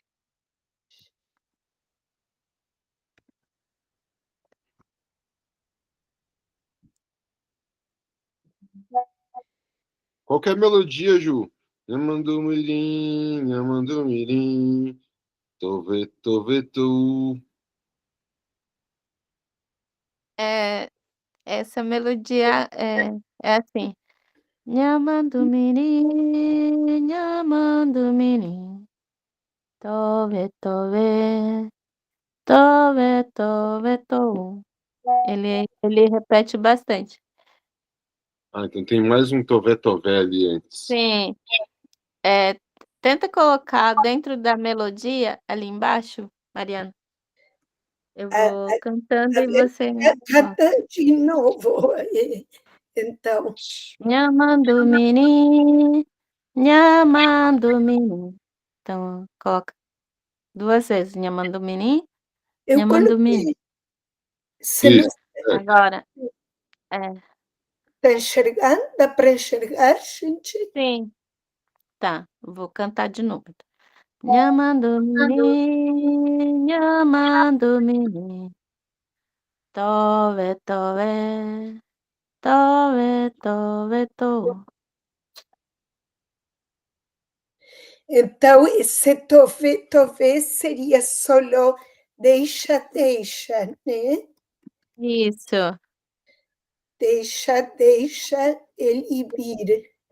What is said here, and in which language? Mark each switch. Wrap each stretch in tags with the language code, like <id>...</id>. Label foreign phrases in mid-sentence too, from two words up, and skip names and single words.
<pt>Qual que é a melodia, Ju?</pt> <gn>Yamandumirim, Yamandumirim, Tove, Tove, Tu.</gn> <pt>Essa melodia é assim.</pt> <gn>Nhamando mirim, nhamando mirim, tove, tove, tove, tove, to.</gn> <pt>Ele repete bastante. Ah, então tem mais um Tove, Tove ali antes. Sim. Tenta colocar dentro da melodia, ali embaixo, Mariana. Eu vou cantando e você. Ó. Canta de novo, então.</pt> <gn>Nhamando mirim, nhamando mirim.</gn> <pt>Então, coloca duas vezes.</pt> <gn>Nhamando mirim,</gn> <pt>Eu</pt> <gn>nhamando mirim.</gn> <pt>coloquei. Você não Isso. Agora, está enxergando? Dá para enxergar, gente? sim. Tá, vou cantar de novo.</pt> <gn>Nhamando mirim, nhamando mirim. Tove, tove, tove, tove, to.</gn> <pt>Então, esse talvez seria só deixa, né? Isso, Deixa ele vir.</pt>